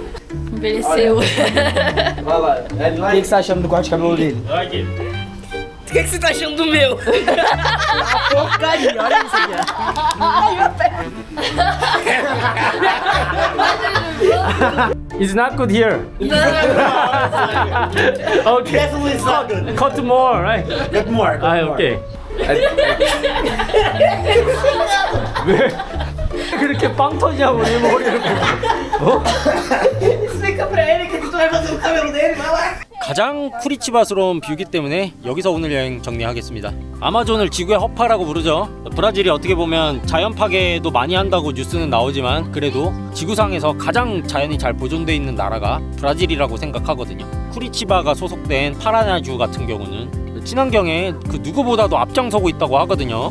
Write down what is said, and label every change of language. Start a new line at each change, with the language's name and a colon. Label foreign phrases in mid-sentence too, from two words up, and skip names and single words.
Portuguese: Envelheceu. Vai lá. O que você tá achando do corte de cabelo dele?
English: Like it.
Portuguese: O que você tá achando do meu? Porcaria, olha isso aqui.
English: It's not good here. Okay. Definitely it's not good. Cut more, right? Get more.
Korean: 아, 오케이. 왜 그렇게 빵 터지냐고 내 머리를 보고.
Portuguese: Explica pra ele que tu vai fazer o cabelo dele, vai lá.
Korean: 가장 쿠리치바스러운 뷰기 때문에 여기서 오늘 여행 정리하겠습니다. 아마존을 지구의 허파라고 부르죠. 브라질이 어떻게 보면 자연 파괴도 많이 한다고 뉴스는 나오지만 그래도 지구상에서 가장 자연이 잘 보존되어 있는 나라가 브라질이라고 생각하거든요. 쿠리치바가 소속된 파라나주 같은 경우는 친환경에 그 누구보다도 앞장서고 있다고 하거든요.